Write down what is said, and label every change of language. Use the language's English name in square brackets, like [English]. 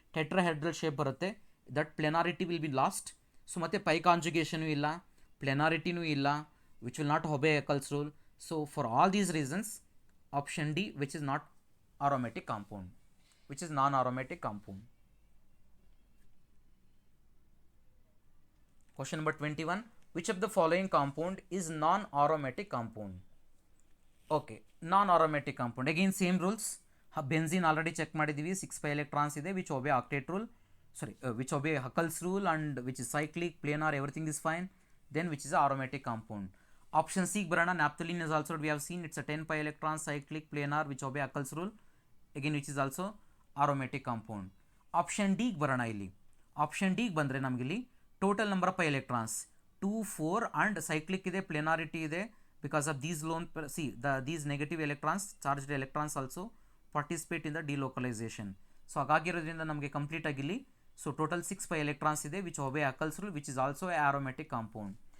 [Kannada] Tetrahedral shape ಬರುತ್ತೆ. [English] That planarity will be lost. [Kannada] So ಮತ್ತೆ pi ಕಾಂಜುಗೇಷನೂ ಇಲ್ಲ, ಪ್ಲೆನಾರಿಟಿನೂ ಇಲ್ಲ, [English] Which will not obey Huckel's rule. So for all these reasons option D which is not aromatic compound, which is non-aromatic compound. Question number 21. Which of the following compound is non-aromatic compound? Okay, non-aromatic compound. Again same rules. Benzene already check ಮಾಡಿದ್ದೀವಿ. 6 pi electrons ಇದೆ, which obey octet rule. Which obey Huckel's rule and which is cyclic, planar, everything is fine. Then which is aromatic compound. Option C ಬರೋಣ. Naphthalene is also we have seen it's a 10 pi electron cyclic planar which obey Huckel's rule. Again which is also aromatic compound. Option D ಬರೋಣ. [Kannada] ಇಲ್ಲಿ option ಡಿಗೆ ಬಂದರೆ ನಮಗಿಲ್ಲಿ total number of pi electrons 2, 4 and cyclic ಇದೆ, ಪ್ಲೆನಾರಿಟಿ ಇದೆ. [English] Because of these these negative electrons, charged electrons also participate in the delocalisation. So [Kannada] ಹಾಗಾಗಿರೋದ್ರಿಂದ ನಮಗೆ complete ಆಗಿಲ್ಲಿ [English] So total 6 pi electrons ಇದೆ which obey Huckel's rule which is also a aromatic compound.